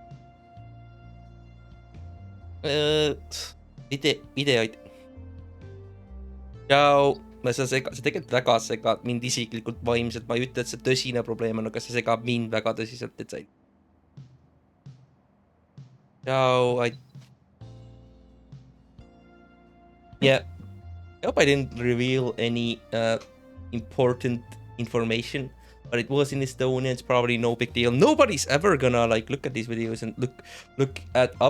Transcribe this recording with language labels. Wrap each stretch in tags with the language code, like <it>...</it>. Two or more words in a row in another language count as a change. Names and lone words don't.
<et>Videoid. Tšau. See tegelikult väga segab mind isiklikult vaimselt. Ma ei ütle, et see tõsine probleem on, aga see segab mind väga tõsiselt, et sai.</et> <en>So yeah, I hope I didn't reveal any important information. But it was in Estonia. It's probably no big deal. Nobody's ever gonna like look at these videos and look at up.</en>